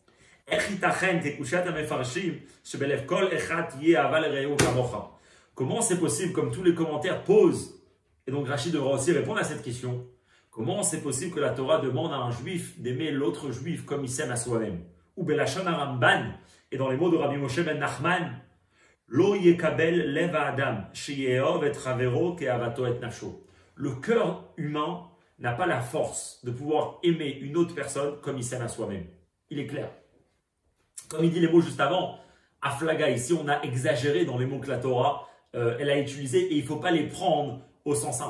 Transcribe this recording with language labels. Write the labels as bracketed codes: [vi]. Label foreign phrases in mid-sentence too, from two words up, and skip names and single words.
[fr] Comment c'est possible, comme tous les commentaires posent, et donc Rachid devra aussi répondre à cette question, comment c'est possible que la Torah demande à un juif d'aimer l'autre juif comme il s'aime à soi-même? Ou [he] בלשון הרמב״ן, [fr] et dans les mots de Rabbi Moshe ben Nachman, [he] לא יקבל לב אדם, שיאהב את חבירו כאהבתו את נפשו. [fr] Le cœur humain n'a pas la force de pouvoir aimer une autre personne comme il s'aime à soi-même. Il est clair. Comme il dit les mots juste avant, Aflaga, ici on a exagéré dans les mots que la Torah elle a utilisés et il ne faut pas les prendre au sens simple.